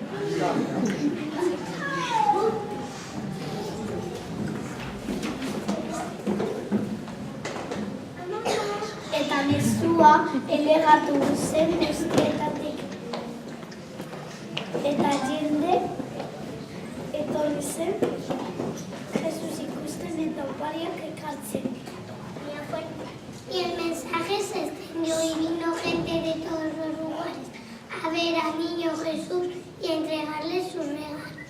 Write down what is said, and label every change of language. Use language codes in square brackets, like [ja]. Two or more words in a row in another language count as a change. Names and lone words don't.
[eu] Eta mezua elegatu zen guztietatik. Eta jende etorri zen Jesus ikusten eta opariak ekartzen. [es] Y el mensaje se extendió y vino gente de todos los lugares a ver al niño Jesús y entregarle sus regalos.